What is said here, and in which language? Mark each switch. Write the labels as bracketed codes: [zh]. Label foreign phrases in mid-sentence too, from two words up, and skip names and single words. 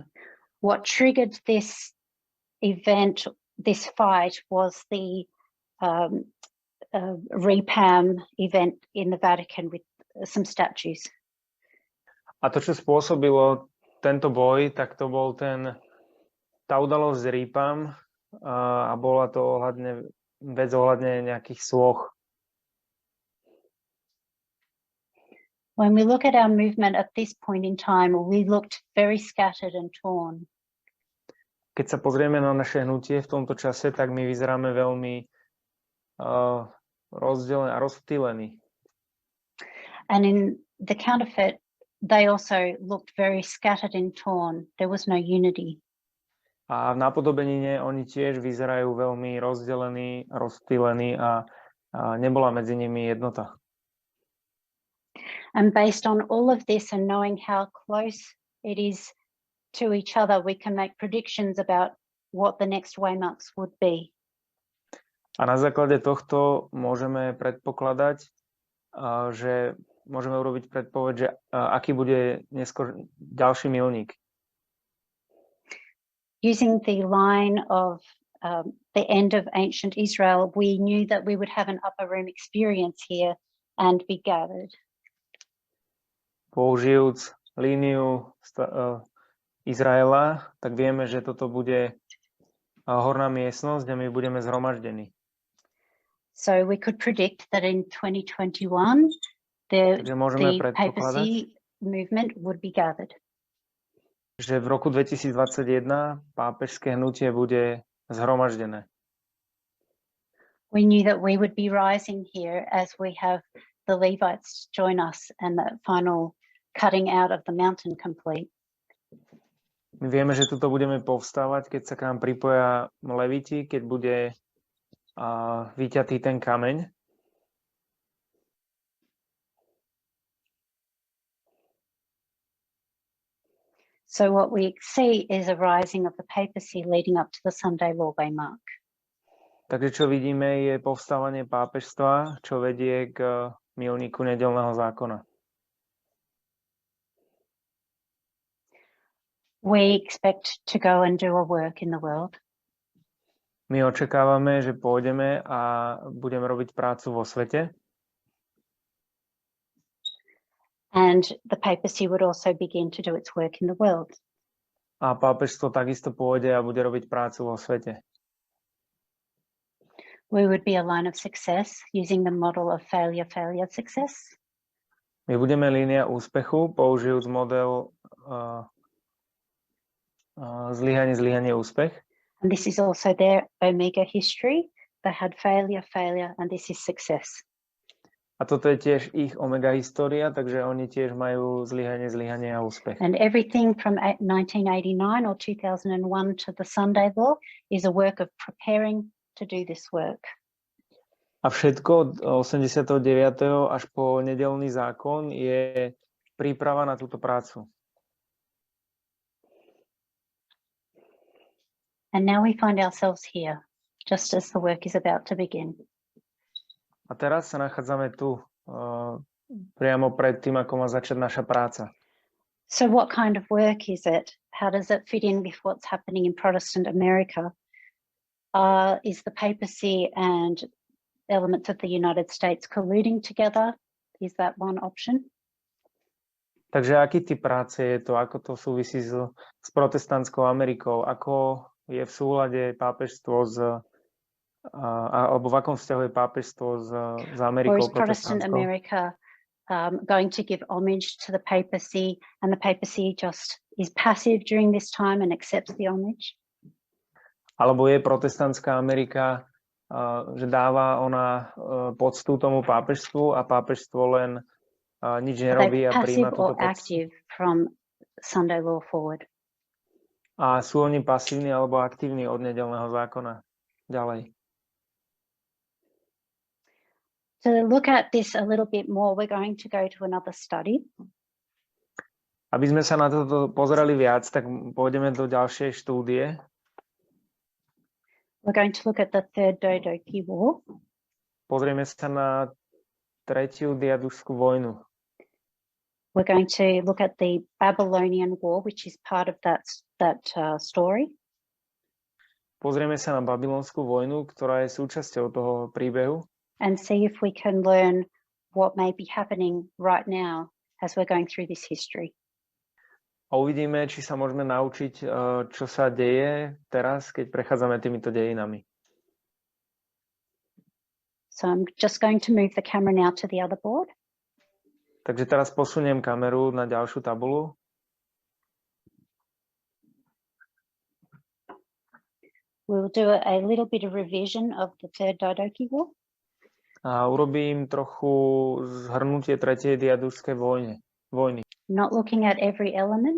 [en] What triggered this event, this fight, was the REPAM event in the Vatican with some statues. [sk] A to, čo spôsobilo tento boj, tak to bol tá udalosť z REPAM a bola to vec ohľadne nejakých sôch. [en] When we look at our movement at this point in time, we looked very scattered and torn. [sk] Keď sa pozrieme na naše hnutie v tomto čase, tak my vyzeráme veľmi rozdelený a rozptýlený. [en] And in the counterfeit, they also looked very scattered and torn. There was no unity. [sk] A v napodobenine oni tiež vyzerajú veľmi rozdelení, rozptýlení a nebola medzi nimi jednota. [en] And based on all of this and knowing how close it is to each other, we can make predictions about what the next waymarks would be. [sk] A na základe tohto môžeme predpokladať, že môžeme urobiť predpoveď, že aký bude neskôr ďalší milník. [en] Using the line of the end of ancient Israel, we knew that we would have an upper room experience here and be gathered. [sk] Použijúc líniu Izraela, tak vieme, že toto bude horná miestnosť, kde my budeme zhromaždení. [en] So we could predict that in 2021 the papacy movement would be gathered. [sk] Že v roku 2021 pápežské hnutie bude zhromaždené. [en] We knew that we would be rising here as we have the Levites join us and the final cutting out of the mountain complete. [sk] My vieme, že tuto budeme povstávať, keď sa k nám pripoja Leviti, keď bude vyťatý ten kameň. [en] So what we see is a rising of the papacy leading up to the Sunday law mark. [sk] Takže čo vidíme je povstávanie pápežstva, čo vedie k milníku nedeľného zákona. [en] We expect to go and do a work in the world. [sk] My očakávame, že pôjdeme a budeme robiť prácu vo svete. [en] And the papacy would also begin to do its work in the world. [sk] A pápežstvo takisto pôjde a bude robiť prácu vo svete. [en] We would be a line of success using the model of failure, success. [sk] My budeme línia úspechu, použijúc model zlyhanie, úspech. [en] And this is also their omega history. They had failure, and this is success. [sk] A toto je tiež ich omega história, takže oni tiež majú zlyhanie a úspech. [en] And everything from 1989 or 2001 to the Sunday law is a work of preparing to do this work. [sk] A všetko od 89. až po nedeľný zákon je príprava na túto prácu. [en] And now we find ourselves here, just as the work is about to begin. [sk] A teraz sa nachádzame tu, priamo pred tým, ako má začať naša práca. [en] So what kind of work is it? How does it fit in with what's happening in Protestant America? Is the papacy and elements of the United States colluding together? Is that one option? [sk] Takže aký typ práce je to? Ako to súvisí s protestantskou Amerikou? Ako je v súlade pápežstvo alebo v akom vzťahu je pápežstvo s Amerikou protestantskou? [en] Or is Protestant America going to give homage to the papacy and the papacy just is passive during this time and accepts the homage? [sk] Alebo je protestantská Amerika, že dáva ona poctu tomu pápežstvu a pápežstvo len nič nerobí a prijíma túto poctu? [en] From Sunday law forward. [sk] A sú oni pasívni alebo aktívni od nedeľného zákona? Ďalej. [en] To look at this a little bit more, we're going to go to another study. [sk] Aby sme sa na toto pozerali viac, tak pôjdeme do ďalšej štúdie. [en] We're going to look at the third Dodoki War. [sk] Pozrieme sa na tretiu diadušskú vojnu. [en] We're going to look at the Babylonian War, which is part of that story. [sk] Pozrieme sa na Babylonskú vojnu, ktorá je súčasťou toho príbehu. [en] And see if we can learn what may be happening right now as we're going through this history. [sk] A uvidíme, či sa môžeme naučiť, čo sa deje teraz, keď prechádzame týmito dejinami. [en] So I'm just going to move the camera now to the other board. [sk] Takže teraz posuniem kameru na ďalšiu tabulu. [en] We'll do a little bit of revision of the third Dodoki War. [sk] A urobím trochu zhrnutie tretej diadušskej vojny. [en] Not looking at every element.